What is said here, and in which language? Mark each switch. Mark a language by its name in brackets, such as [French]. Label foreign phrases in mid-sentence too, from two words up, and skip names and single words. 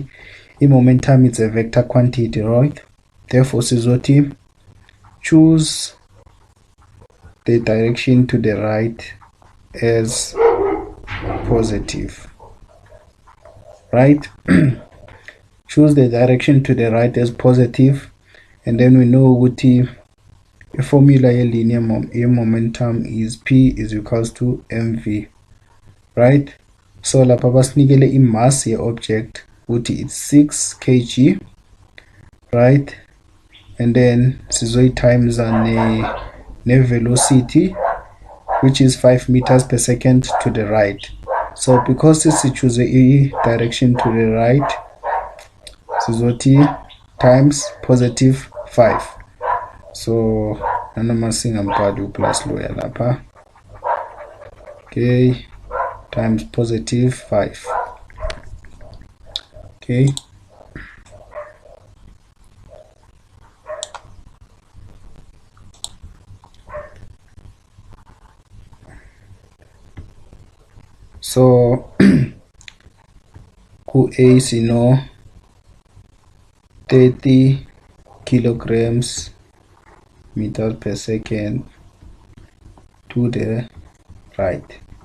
[English] In momentum it's a vector quantity, right? Therefore sizoti choose the direction to the right as positive, right? Choose the direction to the right as positive, and then we know what the formula linear momentum is P is equals to mv, right? [Zulu] So lapha basinikele imass ye object ukuthi [English] it's 6 kg, right? And then sizoyi times ne velocity, which is 5 meters per second to the right. So because we choose a direction to the right, sizothi times positive 5. [Zulu] So nanoma singampadi plus loya lapha. [English] Okay, times positive 5. Okay, so ku A sino 30 kilograms meters per second to the right.